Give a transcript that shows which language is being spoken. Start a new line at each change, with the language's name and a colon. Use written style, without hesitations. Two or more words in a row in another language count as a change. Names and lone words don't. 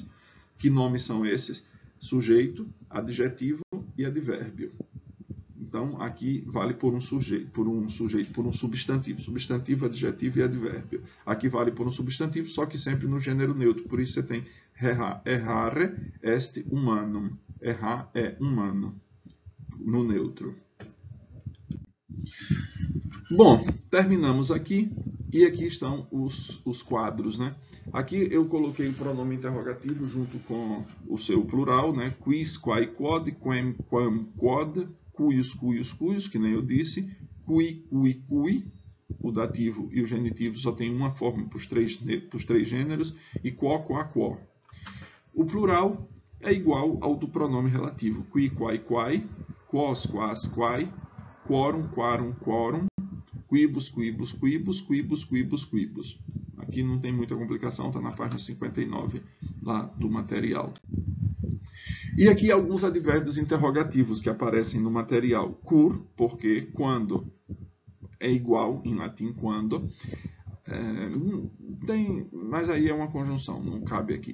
Portuguese: Que nomes são esses? Sujeito, adjetivo e advérbio. Então, aqui vale por um sujeito, por um substantivo. Substantivo, adjetivo e advérbio. Aqui vale por um substantivo, só que sempre no gênero neutro. Por isso você tem
Latin: errare est humanum.
Portuguese: Errar é humano, no neutro. Bom, terminamos aqui. E aqui estão os quadros, né? Aqui eu coloquei o pronome interrogativo junto com o seu plural, né?
Latin: Quis, quae, quod, quem, quam, quod, cuius, cuius, cuius,
Portuguese: que nem eu disse,
Latin: cui, cui, cui.
Portuguese: O dativo e o genitivo só tem uma forma para os três gêneros, e
Latin: quo, qua, quo.
Portuguese: O plural é igual ao do pronome relativo,
Latin: qui, quai, quai, quos, quas, quai, quorum, quarum, quorum, quibus, quibus, quibus, quibus, quibus, quibus.
Portuguese: Aqui não tem muita complicação, está na página 59 lá do material. E aqui alguns advérbios interrogativos que aparecem no material. Cur, porque, quando, é igual em latim quando. Mas aí é uma conjunção, não cabe aqui.